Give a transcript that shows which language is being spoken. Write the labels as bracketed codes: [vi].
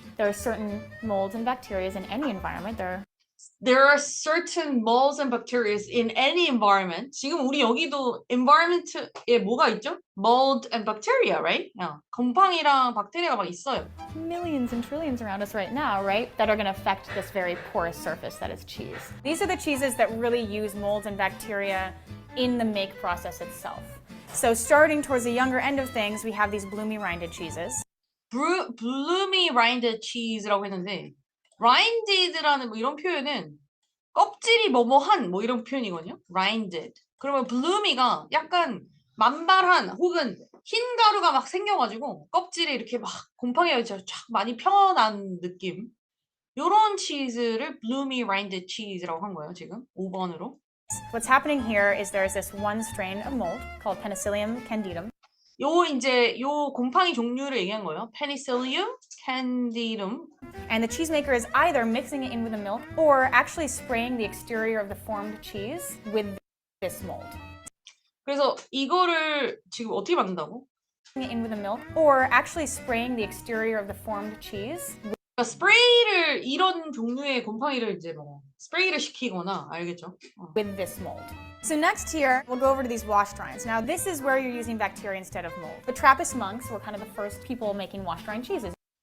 [en] there are certain molds and bacteria in any environment. There are certain molds and bacteria in any environment. [ko] 지금 우리 여기도 environment에 뭐가 있죠? [en] Mold and bacteria, right? [ko] 곰팡이랑 박테리아가 막 있어요. [en] Millions and trillions around us right now, right? That are going to affect this very porous surface that is cheese. These are the cheeses that really use molds and bacteria in the make process itself. So starting towards the younger end of things, we have these bloomy rinded cheeses. [ko] bloomy rinded cheese라고 했는데 rinded라는 뭐 이런 표현은 껍질이 뭐뭐한 뭐 이런 표현이거든요. [en] rinded. [ko] 그러면 bloomy가 약간 만발한 혹은 흰 가루가 막 생겨가지고 껍질이 이렇게 막 곰팡이가 쫙 많이 펴난 느낌. 요런 치즈를 bloomy rinded cheese라고 한 거예요. 지금 5번으로. [en] What's happening here is there's this one strain of mold called Penicillium candidum. [ko] 요 곰팡이 종류를 얘기한 거예요. [en] Penicillium candidum. And the cheesemaker is either mixing it in with the milk or actually spraying the exterior of the formed cheese with this mold. [ko] 그래서 이거를 지금 어떻게 만든다고? [en] Mixing it in with the milk or actually spraying the exterior of the formed cheese [ko] 그러니까 스프레이를 이런 종류의 곰팡이를 이제 뭐 스프레이를 시키거나 알겠죠? [en] with this mold. So next here, we'll go over to these wash rinds. Now this is where you're using bacteria instead of mold. The Trappist monks were kind of the first people making wash rind cheeses.